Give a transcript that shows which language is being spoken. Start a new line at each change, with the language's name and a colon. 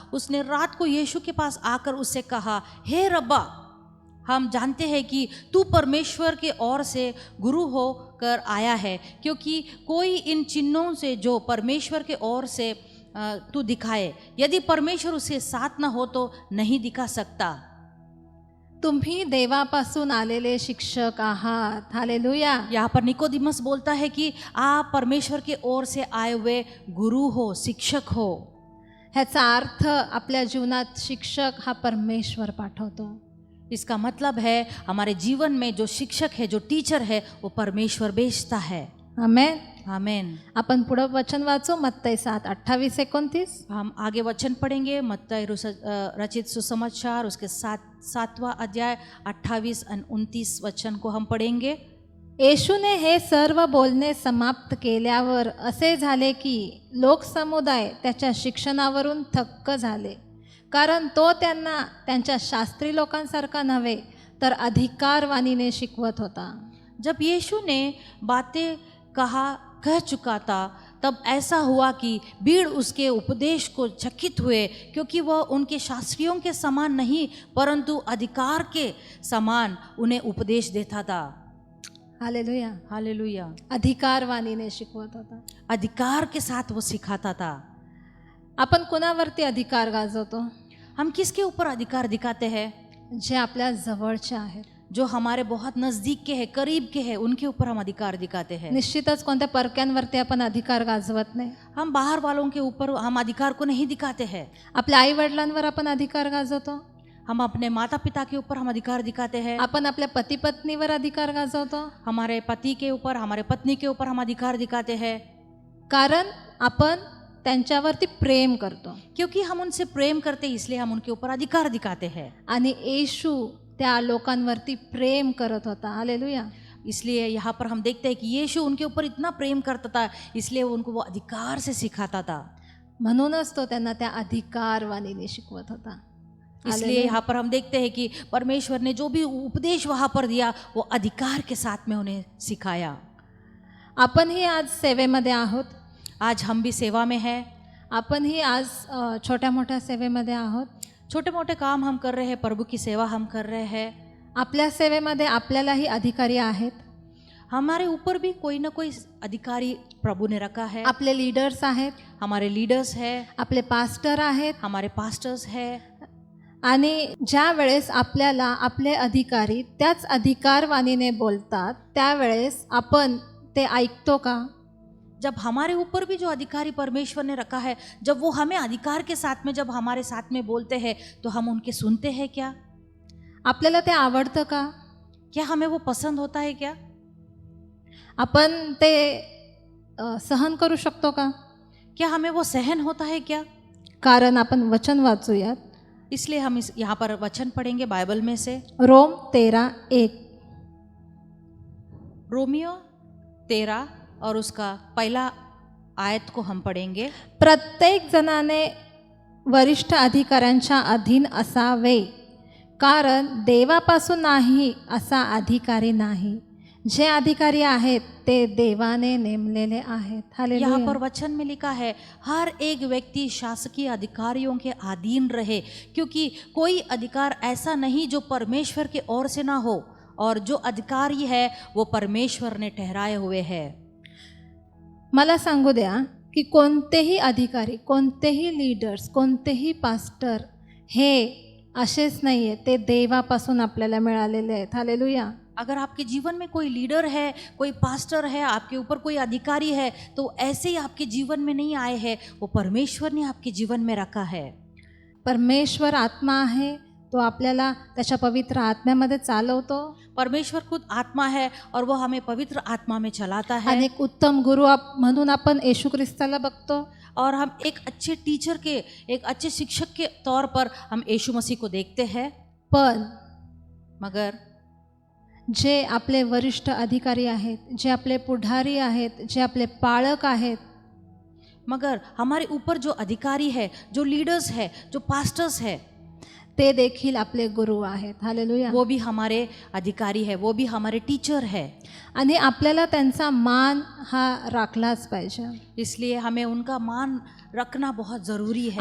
Hindi: उसने रात को यीशु के पास आकर उससे कहा, हे रब्बा, हम जानते हैं कि तू परमेश्वर के ओर से गुरु होकर आया है, क्योंकि कोई इन चिन्हों से जो परमेश्वर के ओर से तू दिखाए, यदि परमेश्वर उसके साथ न हो तो नहीं दिखा सकता।
Marathi: तुम्ही देवापासून आलेले शिक्षक आहात. हालेलुया.
Hindi: यहाँ पर निकोदिमस बोलता है कि आप परमेश्वर के ओर से आए हुए गुरु हो, शिक्षक हो।
Marathi: ह्याचा अर्थ आपल्या जीवनात शिक्षक हा परमेश्वर पाठवतो.
Hindi: इसका मतलब है हमारे जीवन में जो शिक्षक है, जो टीचर है, वो परमेश्वर भेजता है। आमेन. आमेन।
Marathi: आपण पुढं वचन वाचू मत्तई 7:28-29.
Hindi: हम आगे वचन पढ़ेंगे। मत्तई रचित सुसमाचार उसके 7वां अध्याय 28 और 29 वचन को हम पढ़ेंगे।
Marathi: येशूने हे सर्व बोलणे समाप्त केल्यावर असे झाले की लोकसमुदाय त्याच्या शिक्षणावरून थक्क झाले, कारण तो त्यांना त्यांच्या शास्त्री लोकांसारखा नव्हे तर अधिकारवाणीने शिकवत होता.
Hindi: जब यीशु ने बातें कह चुका था, तब ऐसा हुआ कि भीड़ उसके उपदेश को चकित हुए, क्योंकि वह उनके शास्त्रियों के समान नहीं परंतु अधिकार के समान उन्हें उपदेश देता था। हालेलुया. हालेलुया।
Marathi: अधिकारवाणीने शिकवत होता.
Hindi: अधिकार के साथ वो सिखाता था।
Marathi: आपण कुणावरती अधिकार गाजवतो?
Hindi: हम किसके ऊपर अधिकार दिखाते हैं?
Marathi: जे आपल्या जवळचे आहेत,
Hindi: जो हमारे बहुत नज़दीक के हैं, करीब के हैं, उनके ऊपर हम अधिकार दिखाते हैं।
Marathi: निश्चितच कोणत्या परक्यांवरती आपण अधिकार गाजवत नाही.
Hindi: हम बाहर वालों के ऊपर हम अधिकार को नहीं दिखाते हैं।
Marathi: आपल्या आई वडिलांवर आपण अधिकार गाजवतो.
Hindi: हम अपने माता पिता के ऊपर हम अधिकार दिखाते हैं।
Marathi: आपण आपल्या पती पत्नीवर अधिकार गाजवतो.
Hindi: हमारे पति के ऊपर, हमारे पत्नी के ऊपर हम अधिकार दिखाते हैं,
Marathi: कारण आपण त्यांच्यावरती प्रेम करतो.
Hindi: क्योंकि हम उनसे प्रेम करते, इसलिए हम उनके ऊपर अधिकार दिखाते हैं।
Marathi: आणि येशू त्या लोकांवरती प्रेम करत होता. हालेलुया.
Hindi: इसलिए यहाँ पर हम देखते हैं कि यीशु उनके ऊपर इतना प्रेम करता था, इसलिए उनको वो अधिकार से सिखाता था।
Marathi: म्हणूनच तो त्यांना त्या अधिकारवाणीने शिकवत होता.
Hindi: इसलिए यहाँ पर हम देखते हैं कि परमेश्वर ने जो भी उपदेश वहाँ पर दिया, वो अधिकार के साथ में उन्हें सिखाया।
Marathi: आपण ही आज सेवेमध्ये आहोत.
Hindi: आज हम भी सेवा में हैं।
Marathi: आपण ही आज छोट्या मोठ्या सेवेमध्ये आहोत.
Hindi: छोटे मोटे काम हम कर रहे हैं, प्रभु की सेवा हम कर रहे हैं।
Marathi: आपल्या सेवेमध्ये आपल्यालाही अधिकारी आहेत.
Hindi: हमारे ऊपर भी कोई ना कोई अधिकारी प्रभु ने रखा है।
Marathi: आपले लीडर्स आहेत,
Hindi: हमारे लीडर्स हैं,
Marathi: आपले पास्टर आहेत.
Hindi: हमारे पास्टर्स हैं।
Marathi: आणि ज्या वेळेस आपल्याला आपले अधिकारी त्याच अधिकारवाणीने बोलतात, त्यावेळेस आपण ते ऐकतो का?
Hindi: जब हमारे ऊपर भी जो अधिकारी परमेश्वर ने रखा है, जब वो हमें अधिकार के साथ में जब हमारे साथ में बोलते हैं, तो हम उनके सुनते हैं क्या?
Marathi: आपल्याला ते आवडतं का?
Hindi: क्या हमें वो पसंद होता है क्या?
Marathi: आपण ते सहन करू शकतो का?
Hindi: क्या हमें वो सहन होता है क्या?
Marathi: कारण आपण वचन वाचूयात.
Hindi: इसलिए हम यहाँ पर वचन पढ़ेंगे बाइबल में से।
Marathi: रोम 13:1.
Hindi: रोमियो 13 और उसका पहला आयत को हम पढ़ेंगे।
Marathi: प्रत्येक जणाने वरिष्ठ अधिकाऱ्यांच्या अधीन असावे, कारण देवापासून नाही असा अधिकारी नाही. जे अधिकारी आहेत ते देवाने नेमलेले आहेत.
Hindi: यहाँ हालेलुया. पर वचन में लिखा है हर एक व्यक्ति शासकीय अधिकारियों के अधीन रहे, क्योंकि कोई अधिकार ऐसा नहीं जो परमेश्वर की ओर से ना हो, और जो अधिकारी है वो परमेश्वर ने ठहराए हुए हैं.
Marathi: मला सांगू द्या की कोणतेही अधिकारी, कोणतेही लीडर्स, कोणतेही पास्टर हे असेच नाही आहे, ते देवापासून आपल्याला मिळालेले आहेत. हालेलुया.
Hindi: अगर आपके जीवन में कोई लीडर है, कोई पास्टर है, आपके ऊपर कोई अधिकारी है, तो ऐसे ही आपके जीवन में नहीं आए हैं, वो परमेश्वर ने आपके जीवन में रखा है.
Marathi: परमेश्वर आत्मा आहे, तो आपल्याला त्याच्या पवित्र आत्म्यामध्ये चालवतो.
Hindi: परमेश्वर खुद आत्मा है और वो हमें पवित्र आत्मा में चलाता है.
Marathi: आणि एक उत्तम गुरु म्हणून आपण येशू ख्रिस्ताला बघतो.
Hindi: और हम एक अच्छे टीचर के, एक अच्छे शिक्षक के तौर पर हम यीशु मसीह को देखते हैं.
Marathi: पण
Hindi: मगर
Marathi: जे आपले वरिष्ठ अधिकारी आहेत, जे आपले पुढारी आहेत, जे आपले पाळक आहेत,
Hindi: मगर हमारे ऊपर जो अधिकारी है, जो लीडर्स है, जो पास्टर्स है,
Marathi: ते देखील आपले गुरु आहेत. हालेलुया.
Hindi: वो भी हमारे अधिकारी है, वो भी हमारे टीचर है.
Marathi: आणि आपल्याला त्यांचा मान हा राखलाच पाहिजे.
Hindi: इसलिए हमें उनका मान रखना बहुत ज़रूरी है.